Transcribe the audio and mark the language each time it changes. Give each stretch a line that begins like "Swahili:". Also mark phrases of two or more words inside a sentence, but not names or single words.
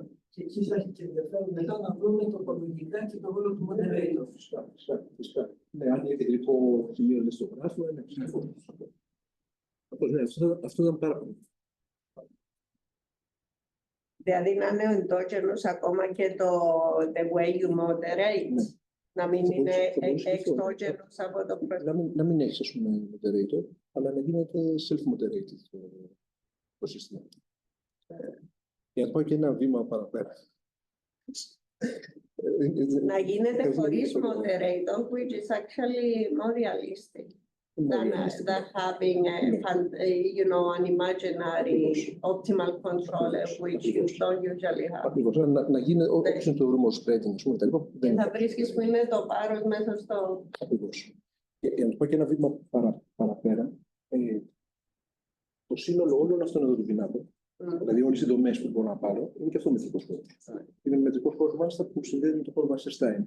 Greek: Και εκεί θα έχει και ενδιαφέρον μετά να βρούμε τοπολογικά και το ρόλο του moderator. Φυσικά. Ναι, αν είναι κεντρικό σημείο στο γράφημα, ναι. Αυτό ήταν πάρα πολύ. Δηλαδή να είναι ο endogenious ακόμα και το
English: the way you moderate.
Greek: Να μην είναι exogenous από το πρώτο. Να μην έχεις, ας πούμε, moderator, αλλά να γίνεται self-moderated το σύστημα. Για να πάω και ένα βήμα παραπέρα. Να γίνεται χωρίς
English: moderator, which is actually more realistic than having an imaginary optimal controller, which you don't usually have.
Greek: Ακριβώς, να γίνει όπως είναι το
English: rumor spreading,
Greek: ας πούμε, και θα βρίσκεις που είναι το βάρος μέσα στο. Ακριβώς. Για να το πω και ένα βήμα παραπέρα, το σύνολο όλων αυτών εδώ του πινάκων, δηλαδή όλες οι δομές που μπορώ να πάρω, είναι και αυτό μετρικός χώρος. Είναι μετρικός χώρος μάλιστα που συνδέεται με το χώρο Wasserstein.